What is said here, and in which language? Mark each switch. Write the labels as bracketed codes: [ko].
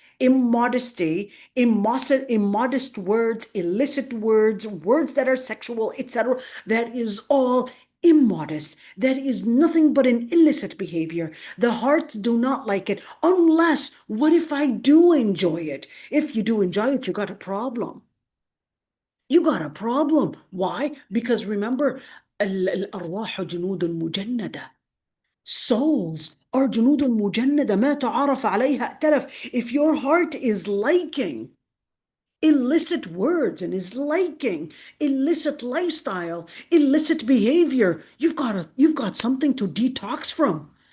[en] Immodesty, immodest words, illicit words, words that are sexual, etc., that is all immodest. That is nothing but an illicit behavior. The hearts do not like it, unless, what if I do enjoy it? If you do enjoy it, you got a problem. You got a problem. Why? Because remember, [ar] الأرواح جنود مجندة. [en] Souls are [ar] جنود مجندة. ما تعارف عليها ائتلف. [en] If your heart is liking illicit words and is liking illicit lifestyle, illicit behavior, you've got something to detox from.